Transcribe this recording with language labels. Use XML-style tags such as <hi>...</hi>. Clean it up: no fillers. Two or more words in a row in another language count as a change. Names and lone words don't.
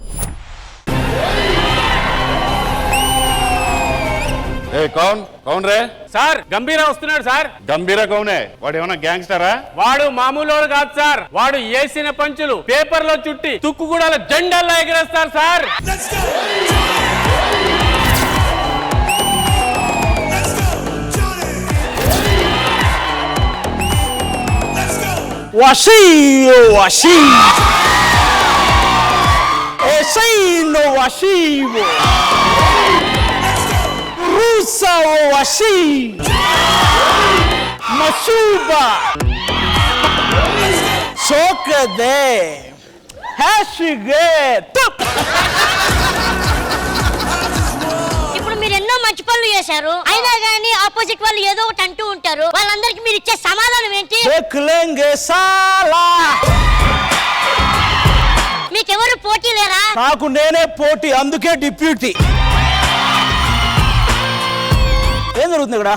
<hi>कौन रे</hi> <te>సార్ గంభీరా వస్తున్నాడు సార్. గంభీరా కౌనే? వాడు ఏమన్నా గ్యాంగ్స్టరా? వాడు మామూలు కాదు సార్. వాడు వేసిన పంచులు పేపర్ లో చుట్టి తుక్కుగూడల జెండాల్లో ఎగరేస్తారు సార్. Washi, washi, Esino washi, Rusa washi, Masuba, Sokade, Hashige, Tup. ఇప్పుడు మీరు ఎన్నో మంచి పనులు చేశారు, అయినా గానీ ఆపోజిట్ వాళ్ళు ఏదో ఒకటి అంటూ ఉంటారు. వాళ్ళందరికీ మీరు ఇచ్చే సమాధానం ఏంటి? మీకెవరు పోటీ లేరా? నాకు నేనే పోటీ, అందుకే డిప్యూటీ. ఏం జరుగుతుంది ఇక్కడ?</te>